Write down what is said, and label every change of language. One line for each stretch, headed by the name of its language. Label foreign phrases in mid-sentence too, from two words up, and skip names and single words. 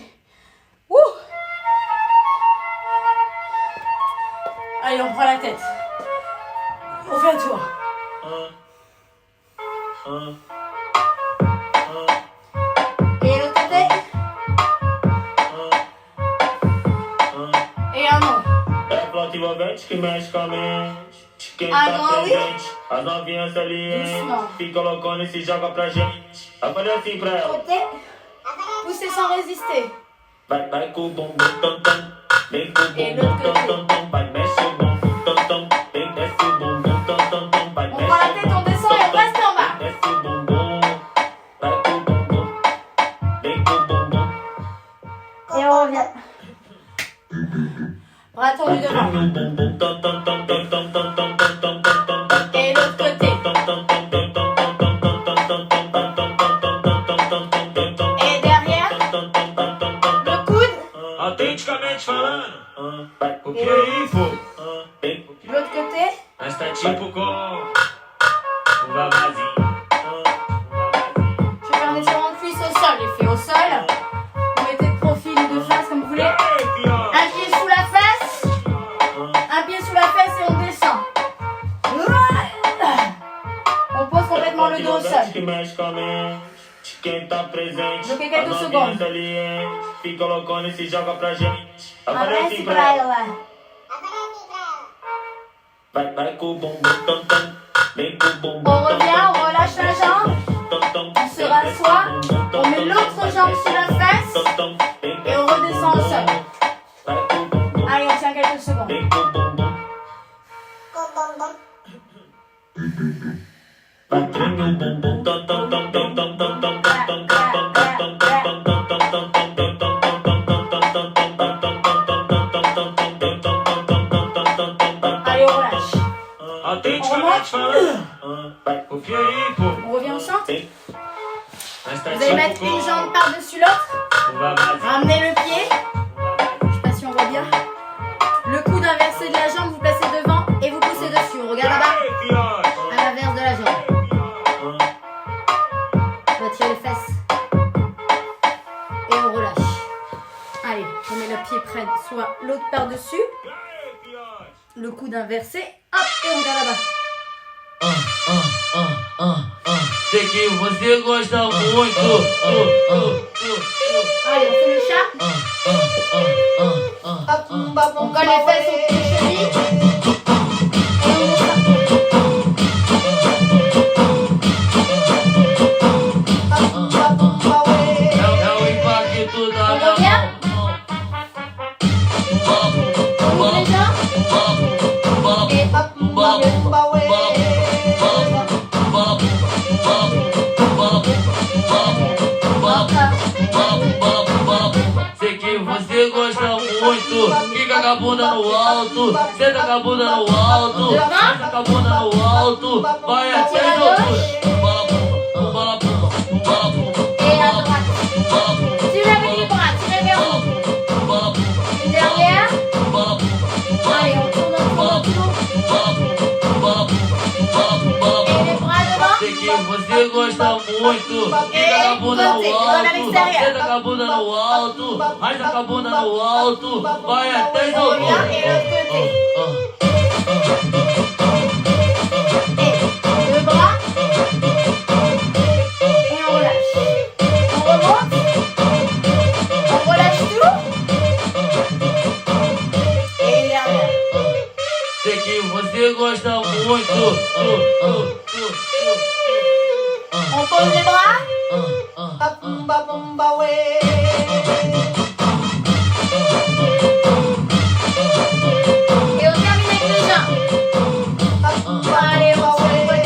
French: Ouh! Allez, on prend la tête. On fait un tour. Et l'autre côté. Et un non.
Portuguese: É planta envolvente que mexe com a mente. De quem Ah, tá não, oui. presente. As novinhas salientes.
French: Doucement.
Portuguese: Fica loucona e se joga pra gente. Eu falei assim pra ela.
French: Côté. Poussez sans résister.
Portuguese: Vai com o bumbum tam tam. Vem com o
French: Et
Portuguese: bumbum
French: l'autre
Portuguese: tam
French: côté.
Portuguese: tam tam. Vai, mexe o bumbum tam tam. Vem, desce o bumbum tam tam tam. Vai,
French: On
Portuguese: mexe
French: prend la
Portuguese: o
French: tête, on
Portuguese: bumbum
French: descend et on
Portuguese: tam,
French: reste
Portuguese: tam.
French: en bas.
Portuguese: Desce o bumbum. Vai com o bumbum. Vem com o bumbum.
French: Et on revient. Bras tendus devant. Et l'autre côté. Et derrière. Le coude.
Portuguese: Autenticamente falando, o que
French: Et
Portuguese: é isso?
French: l'autre côté.
Portuguese: Mas tá tipo com um vavazinho.
French: Je vais faire un étirement de cuisse au sol. Les filles au sol. Vous mettez de profil ou de face comme vous voulez. Un pied sous la fesse. Un pied sous la fesse et on descend. On pose complètement le dos au sol.
Portuguese: Que mexe com a mente. De quem tá presente.
French: Bloquei quelques
Portuguese: As
French: secondes.
Portuguese: novinhas salientes. Fica loucona e se joga pra gente. Eu falei Abrace assim pra pra ela. ela. Vai com o bumbum tam tam. Vem com o bumbum
French: On
Portuguese: tam,
French: revient,
Portuguese: tam,
French: on relâche la jambe.
Portuguese: tam, tam.
French: On se rassoit. On met l'autre jambe sous la fesse. Et on redescend au sol. Allez, on tient quelques secondes.
Portuguese: Vem com o bumbum. Vai, treme o bumbum tam tam tam tam tam tam tam tam tam tam tam tam tam tam tam tam
French: Allez, on relâche.
Portuguese: Autenticamente falando, o que é isso?
French: On revient au centre.
Portuguese: Mas tá
French: Vous allez mettre
Portuguese: tipo
French: une
Portuguese: com
French: jambe par-dessus l'autre.
Portuguese: um vavazinho.
French: Ramenez le pied. Je sais pas si on voit bien. Le coude inversé de la jambe, vous placez devant et vous poussez dessus. On regarde là-bas,
Portuguese: Ei, fiote!
French: à l'inverse de la jambe. On va tirer les fesses. Et on relâche. Allez, on met le pied près, soit l'autre par-dessus.
Portuguese: Ei, fiote!
French: Le coude inversé. Hop, et on regarde là-bas.
Portuguese: Sei que você gosta muito.
French: Allez, on fait le chat. On colle les fesses au pied de cheville. Et on monte.
Portuguese: É o impacto da
French: On
Portuguese: minha
French: revient.
Portuguese: mão.
French: On ouvre les jambes. Et hop,
Portuguese: Sei que você gosta muito. Fica com a bunda no alto. Senta com a bunda no alto. Senta com a bunda no alto. Vai até a altura. Bola,
French: et à droite. Tirez avec les bras, tirez vers vous. Une dernière. Allez, on tourne, on tourne. Et les bras devant.
Portuguese: Sei que você gosta muito. Fica com a bunda no alto. Senta com a bunda no alto. Arrasta com a bunda no alto. Vai até as
French: On revient
Portuguese: alturas.
French: et l'autre côté. Et deux bras. Et on relâche. On remonte. On relâche tout. Et une dernière.
Portuguese: Sei que você gosta muito.
French: On pose les bras. Et on termine avec les jambes. Allez, on tire le côté.